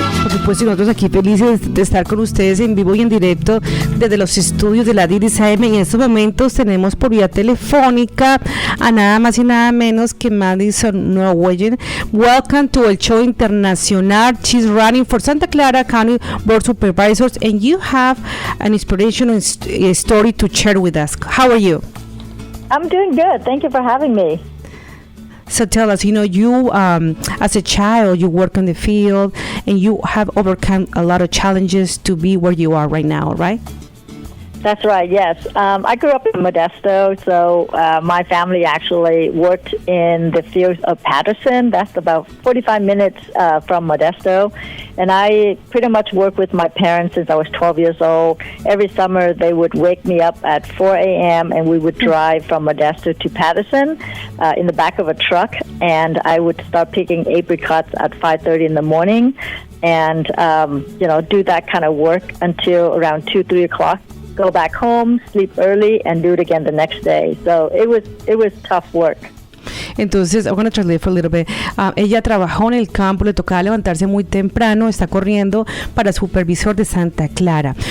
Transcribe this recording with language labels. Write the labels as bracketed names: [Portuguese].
[Spanish] supuesto, y nosotros aquí felices de estar con ustedes en vivo y en directo desde los estudios de la DDSM. En estos momentos tenemos por vía telefónica a nada más y nada menos que Madison Nguyen. [English] Welcome to El Show Internacional. She's running for Santa Clara County Board Supervisors, and you have an inspirational story to share with us. How are you? I'm doing good. Thank you for having me. So tell us, you as a child, you work in the field and you have overcome a lot of challenges to be where you are right now, right? That's right, yes. I grew up in Modesto, so my family actually worked in the fields of Patterson. That's about 45 minutes from Modesto. And I pretty much worked with my parents since I was 12 years old. Every summer, they would wake me up at 4 a.m., and we would drive from Modesto to Patterson in the back of a truck. And I would start picking apricots at 5:30 in the morning and, do that kind of work until around 2, 3 o'clock. Go back home, sleep early, and do it again the next day. So it was tough work. [Spanish] Entonces, [English] I'm going to translate for a little bit. [Spanish] Ella trabajó en el campo, le tocaba levantarse muy temprano, está corriendo para supervisor de Santa Clara.